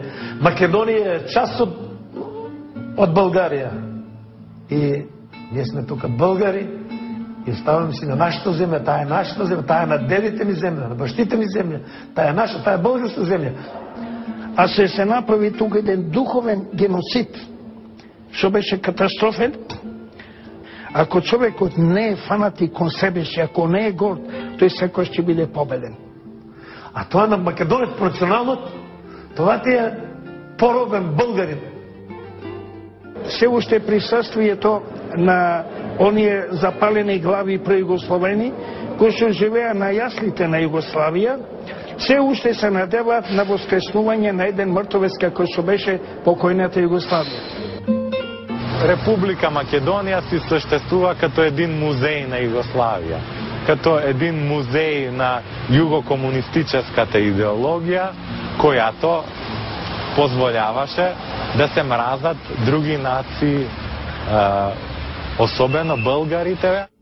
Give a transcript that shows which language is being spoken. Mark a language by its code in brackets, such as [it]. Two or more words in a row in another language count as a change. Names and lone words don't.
[bg] Македония е част от България. И ние сме тук българи, И оставаме си на нашата земя, тая е нашата земя, тая е на дедите ми земя, на бащите ми земя, тая е наша, тая е българска земя. А се направи тук един духовен геноцид, [mk] што беше катастрофен. Ако човекот не е фанатик кон себе си, ако не е горд, тој секој ќе биде победен. А тоа на македонец по националност, [bg] това ти е поробен българин. [mk] Се уште присуствието на оние запалени глави преюгословени, кои што живеа на јаслите на Југославија, се уште се надеваат на воскреснување на еден мртовец како што беше покојната Југославија. [bg] Република Македонија си съществува като един музей на Југославија, като един музей на југокомунистичката идеологија, којато позволяваше да се мразат други нации, особено българите.